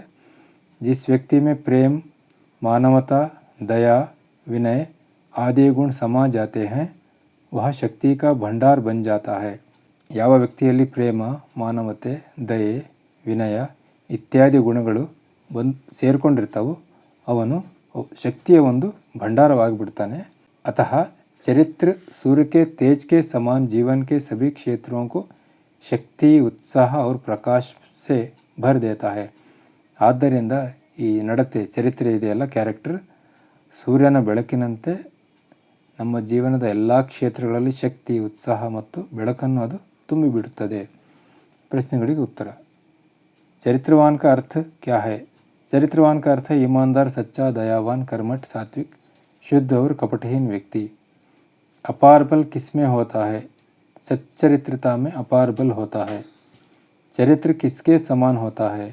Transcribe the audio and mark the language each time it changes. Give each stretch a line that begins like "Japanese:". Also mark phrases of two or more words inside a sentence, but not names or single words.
Hindi: जिस व्यक्ति में प्रेम, मानवता, दया, विनय आदि गुण समा जाते हैं वह शक्ति का भंडार बन जाता है.
Kannada: ಯಾವ ವ್ಯಕ್ತಿಯಲ್ಲಿ ಪ್ರೇಮ, ಮಾನವತೆ, ದಯೆ, ವಿನಯ ಇತ್ಯಾದಿ ಗುಣಗಳು ಸೇರಿಕೊಂಡಿರ್ತಾವೋ ಅವನು ಶಕ್ತಿಯ ಒಂದು ಭಂಡಾರವಾಗಿಬಿಡ್ತಾನೆ.
Hindi: अतः चरित्र सूर्य के तेज के समान जीवन के सभी क्षेत्रों को शक्ति, उत्साह और प्रकाश से भर देता है.
Kannada: ಆದ್ದರಿಂದ ಈ ನಡತೆ, ಚರಿತ್ರೆ ಇದೆಯಲ್ಲ, ಕ್ಯಾರೆಕ್ಟರ್ ಸೂರ್ಯನ ಬೆಳಕಿನಂತೆ ನಮ್ಮ ಜೀವನದ ಎಲ್ಲ ಕ್ಷೇತ್ರಗಳಲ್ಲಿ ಶಕ್ತಿ, ಉತ್ಸಾಹ ಮತ್ತು ಬೆಳಕನ್ನು ಅದು ತುಂಬಿಬಿಡುತ್ತದೆ. ಪ್ರಶ್ನೆಗಳಿಗೆ ಉತ್ತರ.
Hindi: चरित्रवान का अर्थ क्या है. चरित्रवान का अर्थ है ईमानदार, सच्चा, दयावान, कर्मठ, सात्विक, शुद्ध और कपटहीन व्यक्ति. अपार बल किसमें होता है. सच्चरित्रता में अपार बल होता है. चरित्र किसके समान होता है.